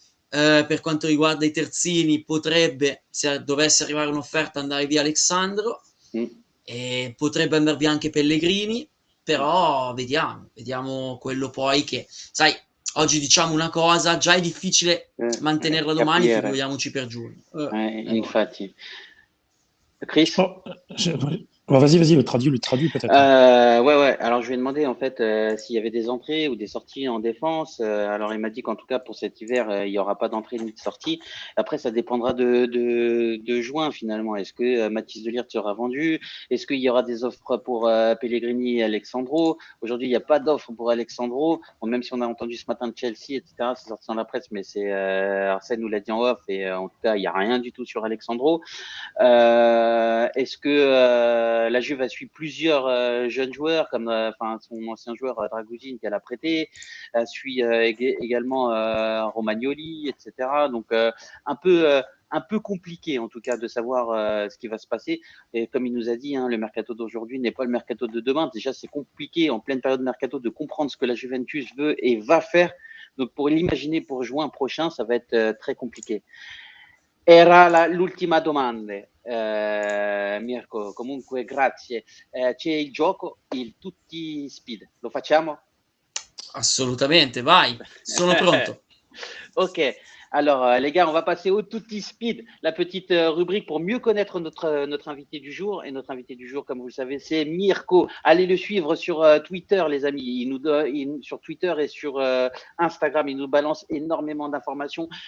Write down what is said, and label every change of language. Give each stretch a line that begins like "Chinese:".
Italian: Per quanto riguarda i terzini, potrebbe, se dovesse arrivare un'offerta, andare via Alexandro, e potrebbe andare via anche Pellegrini, però vediamo quello poi che, sai, oggi diciamo una cosa, già è difficile mantenerla domani, figuriamoci per giugno. Infatti. Chris?
French: Vas-y, le traduis peut-être. Ouais. Alors, je lui ai demandé, en fait, s'il y avait des entrées ou des sorties en défense. Alors, il m'a dit qu'en tout cas, pour cet hiver, il n'y aura pas d'entrée ni de sortie. Après, ça dépendra de juin, finalement. Est-ce que Mathys de Ligt sera vendu? Est-ce qu'il y aura des offres pour Pellegrini et Alexandro? Aujourd'hui, il n'y a pas d'offre pour Alexandro. Bon, même si on a entendu ce matin de Chelsea, etc., c'est sorti dans la presse, mais Arsène nous l'a dit en off. Et en tout cas, il n'y a rien du tout sur Alexandro. Est-ce que la Juve a suivi plusieurs jeunes joueurs, comme son ancien joueur Dragusin qu'elle a prêté, suit également Romagnoli, etc. Donc un peu compliqué en tout cas de savoir ce qui va se passer. Et comme il nous a dit, le mercato d'aujourd'hui n'est pas le mercato de demain. Déjà, c'est compliqué en pleine période de mercato de comprendre ce que la Juventus veut et va faire. Donc pour l'imaginer pour juin prochain, ça va être très compliqué.
Italian: Era l'ultima domanda, Mirko, comunque grazie. C'è il gioco, il tutti speed, lo facciamo? Assolutamente, vai, sono pronto. Ok,
French: Alors, les gars, on va passer au Tutti Speed, la petite rubrique pour mieux connaître notre invité du jour. Et notre invité du jour, comme vous le savez, c'est Mirko. Allez le suivre sur Twitter, les amis. Sur Twitter et sur Instagram, il nous balance énormément d'informations.